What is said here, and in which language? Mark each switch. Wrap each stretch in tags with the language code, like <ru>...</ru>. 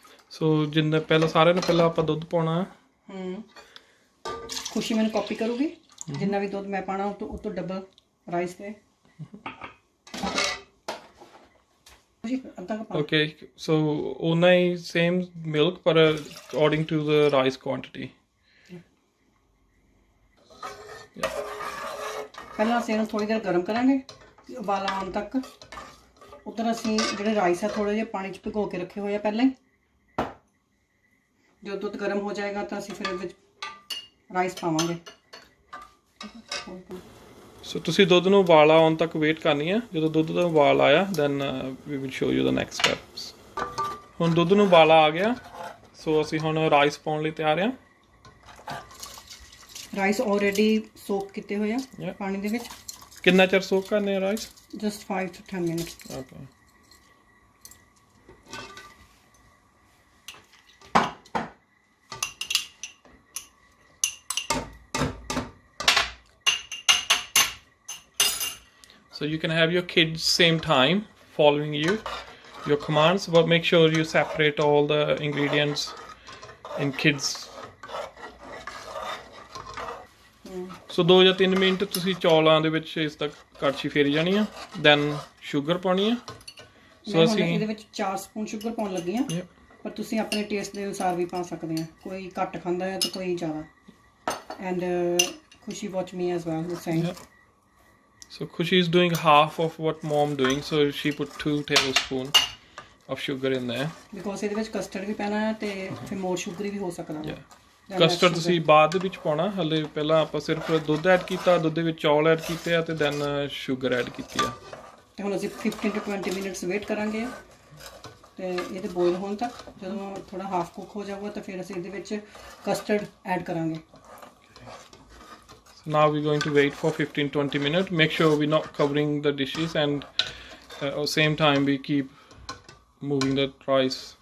<pa>ਸੋ ਜਿੰਨਾ ਪਹਿਲਾਂ ਸਾਰਿਆਂ ਨੂੰ ਪਹਿਲਾਂ ਆਪਾਂ ਦੁੱਧ ਪਾਉਣਾ ਹੈ। ਖੁਸ਼ੀ ਮੈਨੂੰ ਕਾਪੀ ਕਰੂਗੀ, ਜਿੰਨਾ ਵੀ ਦੁੱਧ ਮੈਂ ਪਾਣਾ ਉਹ ਤੋਂ ਡਬਲ ਰਾਈਸ ਤੇ।</pa> <en>Okay, so</en> <pa>ਓਨਾ ਹੀ</pa> <en>same milk</en> <pa>ਪਰ</pa> <en>according to the rice quantity.</en> <pa>ਪਹਿਲਾਂ ਅਸੀਂ ਇਹਨੂੰ ਥੋੜੀ ਦੇਰ ਗਰਮ ਕਰਾਂਗੇ, ਉਬਾਲਾ ਆਉਣ ਤੱਕ। ਉਧਰ ਅਸੀਂ ਜਿਹੜੇ ਰਾਈਸ ਆ ਥੋੜੇ ਜਿਹੇ ਪਾਣੀ 'ਚ ਭਿਗੋ ਕੇ ਰੱਖੇ ਹੋਏ ਆ ਪਹਿਲਾਂ ਹੀ। ਜਦੋਂ ਦੁੱਧ ਗਰਮ ਹੋ ਜਾਏਗਾ ਤਾਂ ਅਸੀਂ ਫਿਰ ਇਹਦੇ ਵਿੱਚ ਰਾਈਸ ਪਾਵਾਂਗੇ। ਸੋ ਤੁਸੀਂ ਦੁੱਧ ਨੂੰ ਉਬਾਲ ਆਉਣ ਤੱਕ ਵੇਟ ਕਰਨੀ ਹੈ। ਜਦੋਂ ਦੁੱਧ ਦਾ ਉਬਾਲ ਆਇਆ</pa> <en>Then we will show you the next steps.</en> <pa>ਹੁਣ ਦੁੱਧ ਨੂੰ ਉਬਾਲਾ ਆ ਗਿਆ, ਸੋ ਅਸੀਂ ਹੁਣ ਰਾਈਸ ਪਾਉਣ ਲਈ ਤਿਆਰ ਹਾਂ। ਰਾਈਸ ਆਲਰੇਡੀ ਸੋਕ ਕੀਤੇ ਹੋਏ ਆ ਪਾਣੀ ਦੇ ਵਿੱਚ। ਕਿੰਨਾ ਚਿਰ ਸੋਕ ਕਰਨੇ ਆ rice?</pa> <en>Just 5 to 10 minutes. Okay. So you can have your kids same time following your commands, but make sure you separate all the ingredients in kids.</en> <pa>So 2 ਜਾਂ 3 ਮਿੰਟ ਤੁਸੀਂ ਚੌਲਾਂ ਦੇ ਵਿੱਚ ਇਸ ਤੱਕ ਕੜਛੀ ਫੇਰੀ ਜਾਣੀ ਆ, ਦੈਨ ਸ਼ੂਗਰ ਪਾਉਣੀ ਆ। ਸੋ ਅਸੀਂ ਇਹਦੇ ਵਿੱਚ 4 ਸਪੂਨ ਸ਼ੂਗਰ ਪਾਉਣ ਲੱਗੇ ਆ, ਪਰ ਤੁਸੀਂ ਆਪਣੇ ਟੇਸਟ ਦੇ ਅਨੁਸਾਰ ਵੀ ਪਾ ਸਕਦੇ ਆ। ਕੋਈ ਘੱਟ ਖਾਂਦਾ ਹੈ ਤਾਂ ਕੋਈ ਜ਼ਿਆਦਾ।</pa> <en>And Khushi watch me as well the same. So Khushi is doing half of what mom doing, so she put 2 tablespoons of sugar in there.</en> <pa>Because ਇਹਦੇ ਵਿੱਚ ਕਸਟਰਡ ਵੀ ਪੈਣਾ ਹੈ ਤੇ ਫਿਰ ਮੋਰ ਸ਼ੂਗਰੀ ਵੀ ਹੋ ਸਕਦਾ ਹੈ। ਕਸਟਰਡ ਤੁਸੀਂ ਬਾਅਦ ਦੇ ਵਿੱਚ ਪਾਉਣਾ, ਹਲੇ ਪਹਿਲਾਂ ਆਪਾਂ ਸਿਰਫ ਦੁੱਧ ਐਡ ਕੀਤਾ, ਦੁੱਧ ਦੇ ਵਿੱਚ ਚੌਲ ਐਡ ਕੀਤੇ ਆ ਤੇ ਦੈਨ ਸ਼ੂਗਰ ਐਡ ਕੀਤੀ ਆ। ਤੇ ਹੁਣ ਅਸੀਂ 15 to 20 ਮਿੰਟਸ ਵੇਟ ਕਰਾਂਗੇ ਤੇ ਇਹਦੇ ਬੋਇਲ ਹੋਣ ਤੱਕ। ਜਦੋਂ ਥੋੜਾ ਹਾਫ ਕੁੱਕ ਹੋ ਜਾਊਗਾ ਤਾਂ ਫਿਰ ਅਸੀਂ ਇਹਦੇ ਵਿੱਚ ਕਸਟਰਡ ਐਡ ਕਰਾਂਗੇ।</pa> <en>Now we're going to wait for 15-20 minutes. Make sure we're not covering the dishes, and at the same time we keep moving the rice.</en>